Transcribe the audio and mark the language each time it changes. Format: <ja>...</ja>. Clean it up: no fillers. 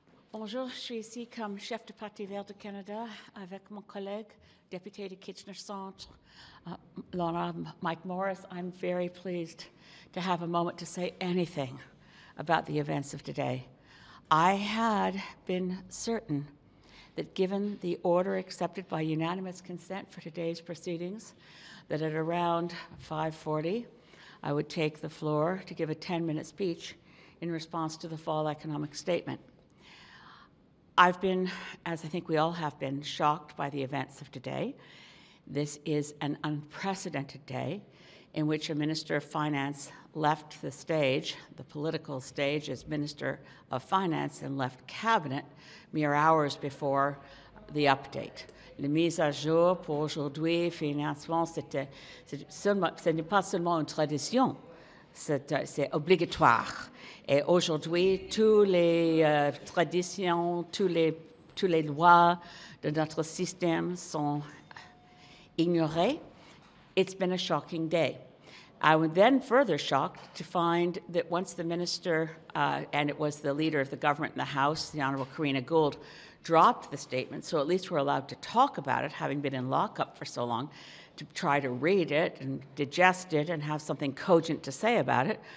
<fr>Bonjour, je suis ici comme chef de Parti vert du Canada avec mon collègue, député de Kitchener Centre, l'Honorable Mike Morris.</fr> <en>I'm very pleased to have a moment to say anything about the events of today. I had been certain that given the order accepted by unanimous consent for today's proceedings, that at around 5:40, I would take the floor to give a 10-minute speech in response to the fall economic statement. I've been, as I think we all have been, shocked by the events of today. This is an unprecedented day in which a Minister of Finance left the stage, the political stage, as Minister of Finance, and left Cabinet mere hours before the update.</en> <fr>La mise à jour pour aujourd'hui, financement, ce n'est pas seulement une tradition, c'est obligatoire. Et aujourd'hui, toutes les traditions, toutes les lois de notre système sont ignorées.</fr> <en>It's been a shocking day. I was then further shocked to find that once the minister, and it was the leader of the government in the House, the Honourable Karina Gould, dropped the statement, so at least we're allowed to talk about it, having been in lockup for so long, to try to read it and digest it and have something cogent to say about it.</en>